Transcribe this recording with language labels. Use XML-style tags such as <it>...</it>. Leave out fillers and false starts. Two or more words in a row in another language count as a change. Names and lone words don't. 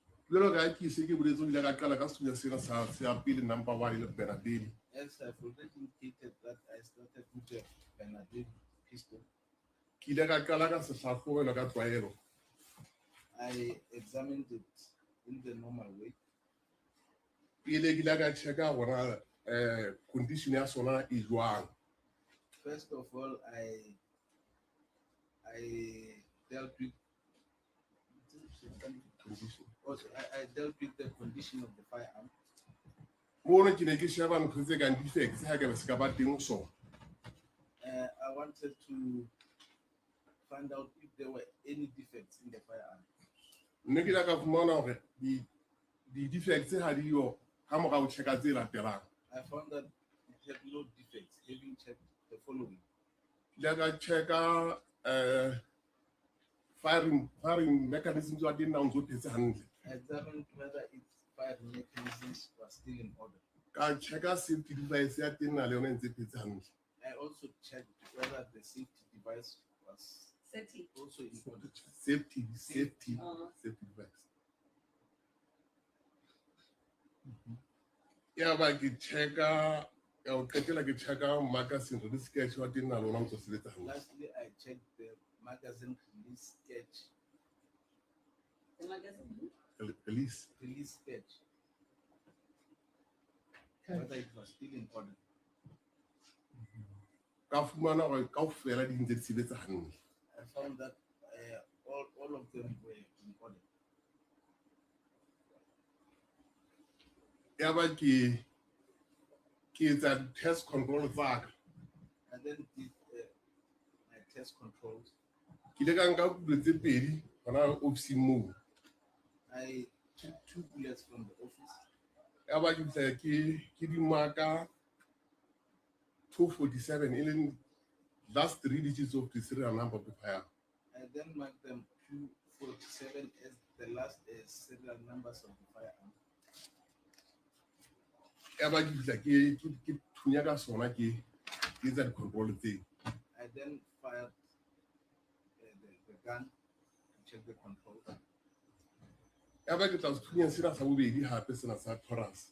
<st>Jwalo ka ke se ke boletse ile ka qala ka setunya sena sa pele number 1 ile Bernadette.</st> <en>As I've already indicated that I started with the Bernadette pistol,</en> <st>Ke ile ka qala ka se hlahlobelo ka tlwaelo.</st> <en>I examined it in the normal way.</en> <st>Pele ke ile ka checka hore condition ya sona e jwang.</st> <en>First of all, I dealt with Condition. also, I dealt with the condition of the firearm.</en> <st>Mono ke ne ke sheba ntho tse kang defects ha ke be se ka ba teng so.</st> <en>I wanted to find out if there were any defects in the firearm.</en> <st>Nne ke ile ka fumana hore di defects ha di yo ha mora o checka tse latelang.</st> <en>I found that it had no defects, having checked the following.</en> <st>Ke ile ka checka</st> <en>firing mechanisms</en> <st>wa teng na ntso phetse hantle.</st> <en>I examined whether its firing mechanisms were still in order.</en> <st>Ka checka</st> <en>safety device</en> <st>ya teng na le yona ntse phetse hantle.</st> <en>I also checked whether the safety device was Setting. also in order. Safety Oh. device.</en> <st>Ya ba ke checka o qetela ke checka</st> <en>magazine release sketch</en> <st>wa teng na lona ntso sebetsa hantle.</st> <en>Lastly, I checked the magazine release sketch. The magazine. Release. Release sketch. Okay. Whether it was still in order.</en> <st>Ka fumana hore kaofela di ntse di sebetsa hantle.</st> <en>I found that all of them were in order.</en> <st>Ya ba ke etsa</st> <en>test control</en> <st>tsa ka.</st> <en>I then did my test controls.</en> <st>Ke ile ka nka kulo tse pedi hona office moo.</st> <en>I took 2 bullets from the office.</en> <st>Ya ba ke tla ke di marka 247 e leng</st> <en>last 3 digits of the serial number of the fire. I then marked them 247 as the last serial numbers of the firearm.</en> <st>Ya ba ke tla ke thunya ka sona ke etsa di control tse.</st> <en>I then fired the gun to check the controls.</en> <st>Ya ba ke tla se thunya sena sa bobedi hape sena sa Taurus.</st>